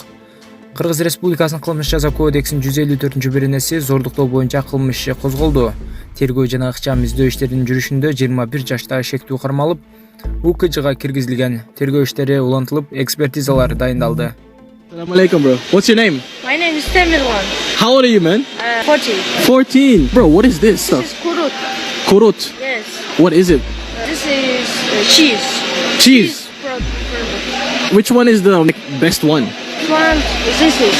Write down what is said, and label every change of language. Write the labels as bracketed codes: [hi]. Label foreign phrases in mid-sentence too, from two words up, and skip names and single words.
[ky] Кыргыз Республикасынын кылмыш жаза кодексинин 154-беренеси зордуктоо боюнча кылмыш иши козголду. Тергөө жана ыкчам издөө иштеринин жүрүшүндө 21 жаштагы шектүү кармалып, УКЖга киргизилген. Тергөө иштери улантылып, экспертизалар дайындалды. [ar] السلام عليكم, [en] bro. What's your name? My name is Tamirwan. How old are you, man? 14. 14. Bro, what is this stuff? This is kurut. Kurut. Yes. What is it? This is cheese. Cheese. Product. Which one is the best one? This is.